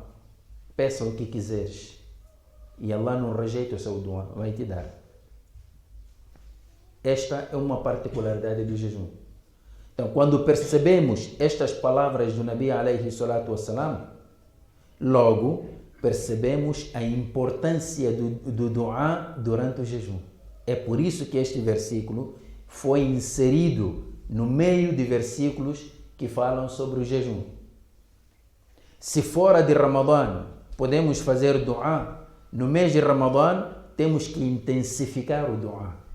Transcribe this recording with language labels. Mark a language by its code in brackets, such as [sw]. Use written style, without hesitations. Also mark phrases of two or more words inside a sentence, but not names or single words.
[pt] Peça o que quiseres. E Allah não rejeita o seu dua, vai te dar. Esta é uma particularidade do jejum. Então, quando percebemos estas palavras do Nabi [ar] عليه الصلاة والسلام, [pt] logo percebemos a importância do dua durante o jejum. É por isso que este versículo foi inserido no meio de versículos que falam sobre o jejum. Se fora de Ramadã podemos fazer dua, no mês de Ramadã temos que intensificar o dua.